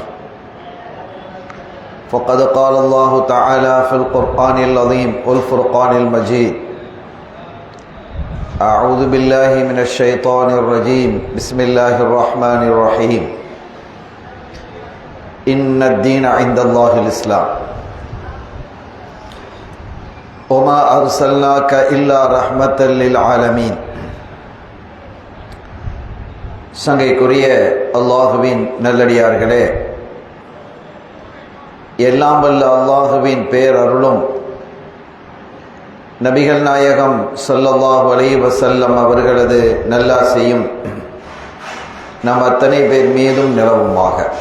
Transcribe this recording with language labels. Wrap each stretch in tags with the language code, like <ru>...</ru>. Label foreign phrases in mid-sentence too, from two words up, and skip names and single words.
<ar>فقد قال الله تعالى في القرآن العظيم والفرقان المجيد: أعوذ بالله من الشيطان الرجيم، بسم الله الرحمن الرحيم. إن الدين عند الله الإسلام وما أرسلناك إلا رحمة للعالمين.</ar> <ta>சங்கைக்குரிய அல்லாஹுவின் நல்லடியார்களே, எல்லாம் வல்ல அல்லாஹுவின் பேரருளும் நபிகள் நாயகம்</ta> <ar>صلى الله عليه وسلم</ar> <ta>அவர்களது நல்லாசையும் நம் அத்தனை பேர் மீதும் நிலவுமாக.</ta>